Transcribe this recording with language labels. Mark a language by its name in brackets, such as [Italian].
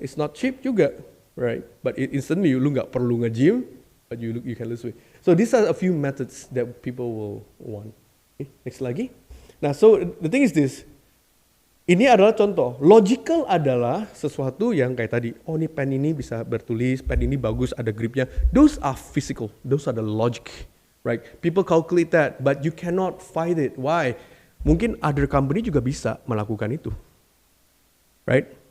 [English] It's not cheap juga, right? But instantly lu nggak perlu nge-gym, but you can lose weight. So these are a few methods that people will want. Okay, next lagi. Nah, so the thing is this. Ini adalah contoh. [Indonesian] Logical adalah sesuatu yang kayak tadi. Oh, ini pen ini bisa bertulis, pen ini bagus, ada gripnya. [English] Those are physical. Those are the logic, right? People calculate that, but you cannot fight it. Why? [Indonesian] Mungkin other company juga bisa melakukan itu, right?